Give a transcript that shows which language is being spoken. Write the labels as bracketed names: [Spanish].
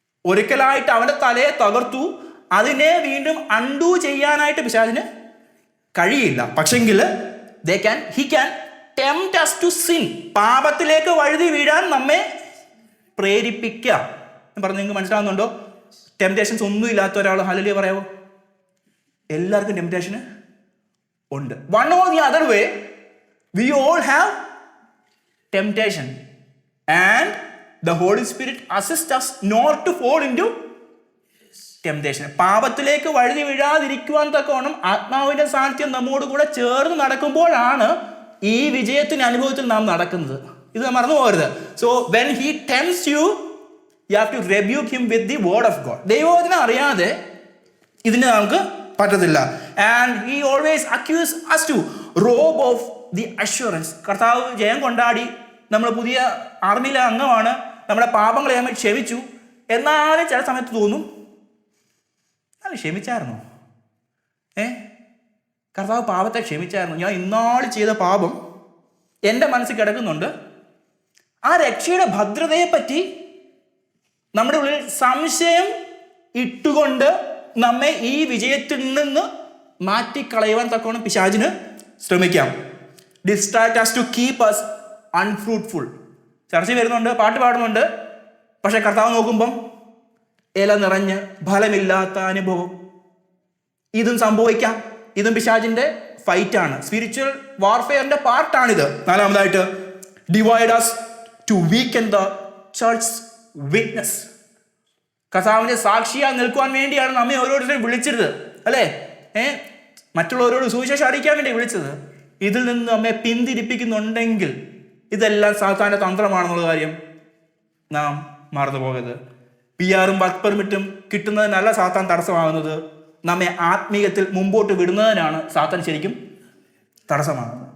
[Malayalam] ഒരിക്കലായിട്ട് അവൻ്റെ തലയെ തകർത്തു, അതിനെ വീണ്ടും അൺഡു ചെയ്യാനായിട്ട് പിശാചിന് കഴിയില്ല. [English] പക്ഷെങ്കിൽ he can tempt us to sin. [Malayalam] പാപത്തിലേക്ക് വഴുതി വീഴാൻ നമ്മെ പ്രേരിപ്പിക്കാം എന്ന് പറഞ്ഞ് നിങ്ങൾക്ക് മനസ്സിലാവുന്നുണ്ടോ? ടെംപ്റ്റേഷൻസ് ഒന്നും ഇല്ലാത്ത ഒരാൾ ഹല്ലേലൂയ പറയാവോ? എല്ലാവർക്കും ടെംപ്റ്റേഷന് ഉണ്ട്. [English] One or the other way we all have temptation and the Holy Spirit assists us not to fall into temptation. [Malayalam] പാപത്തിലേക്ക് വഴുതി വീഴാതിരിക്കുവാൻ തക്കവണ്ണം ആത്മാവിന്റെ സാന്നിധ്യം നമ്മോട് കൂടെ ചേർന്ന് നടക്കുമ്പോഴാണ് ഈ വിജയത്തിന്റെ അനുഭവത്തിൽ നാം നടക്കുന്നത്. ഇത് മറന്നു പോകരുത്. [English] So when he tempts you, you have to rebuke him with the word of God. [Malayalam] ദൈവവചനം അറിയാതെ ഇതിന് നമുക്ക് പറ്റത്തില്ല. [English] And he always accuses us to rob of the assurance. [Malayalam] കർത്താവ് ജയം കൊണ്ടാടി, നമ്മൾ പുതിയ ആർമിയിലെ അംഗമാണ്, നമ്മുടെ പാപങ്ങളെ നമ്മൾ ക്ഷമിച്ചു. എന്നാലും ചില സമയത്ത് തോന്നും, അത് ക്ഷമിച്ചായിരുന്നോ? കർത്താവ് പാപത്തെ ക്ഷമിച്ചായിരുന്നു, ഞാൻ ഇന്നാൾ ചെയ്ത പാപം എൻ്റെ മനസ്സിൽ കിടക്കുന്നുണ്ട്. ആ രക്ഷയുടെ ഭദ്രതയെപ്പറ്റി നമ്മുടെ ഉള്ളിൽ സംശയം ഇട്ടുകൊണ്ട് നമ്മെ ഈ വിജയത്തിൽ നിന്ന് മാറ്റിക്കളയുവാൻ തക്കവണ്ണം പിശാചിന് ശ്രമിക്കാം. [English] Distract us to keep us unfruitful. [Malayalam] ചർച്ച വരുന്നുണ്ട്, പാട്ട് പാടുന്നുണ്ട്, പക്ഷെ കർത്താവ് നോക്കുമ്പം ഇല നിറഞ്ഞ് ഫലമില്ലാത്ത അനുഭവം. ഇതും സംഭവിക്കാം. ഇതും പിശാചിന്റെ ഫൈറ്റാണ്, സ്പിരിച്വൽ വാർഫെയറിന്റെ പാർട്ടാണിത്. [English] നാലാമതായിട്ട്, divide us to weaken the church's witness. [Malayalam] കർത്താവിന്റെ സാക്ഷിയായി നിൽക്കുവാൻ വേണ്ടിയാണ് നമ്മെ ഓരോരുത്തരെയും വിളിച്ചത്, അല്ലേ? മറ്റുള്ളവരോട് സുവിശേഷം അറിയിക്കാൻ വേണ്ടി വിളിച്ചത്. ഇതിൽ നിന്ന് നമ്മെ പിന്തിരിപ്പിക്കുന്നുണ്ടെങ്കിൽ ഇതെല്ലാം സാത്താന്റെ തന്ത്രമാണെന്നുള്ള കാര്യം നാം മറന്നു പോകരുത്. PR-ഉം വർക്ക് പെർമിറ്റും കിട്ടുന്നതിനല്ല സാത്താൻ തടസ്സമാകുന്നത്, നമ്മെ ആത്മീയത്തിൽ മുമ്പോട്ട് വിടുന്നതിനാണ് സാത്താൻ ശരിക്കും തടസ്സമാകുന്നത്.